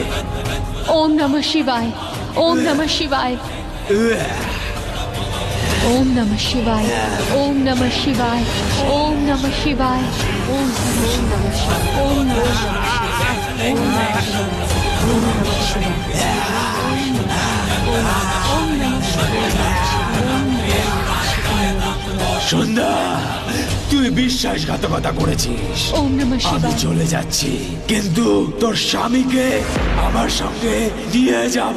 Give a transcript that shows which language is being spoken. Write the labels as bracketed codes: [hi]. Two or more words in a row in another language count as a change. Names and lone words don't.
[sa] ওম নমঃ শিবায়। ওম নমঃ শিবায়। ওম নমঃ শিবায়। ওম নমঃ শিবায়। ওম নমঃ শিবায়। ওম নমঃ শিবায়। ওম নমঃ শিবায়। ওম নমঃ [bn] সন্ধ্যা, তুই বিশ্বাসঘাতকতা করেছিস। [sa] ওম নমঃ [bn] আমি [sa] শিবায়। [bn] চলে যাচ্ছি, কিন্তু তোর স্বামীকে আমার সঙ্গে নিয়ে যাব।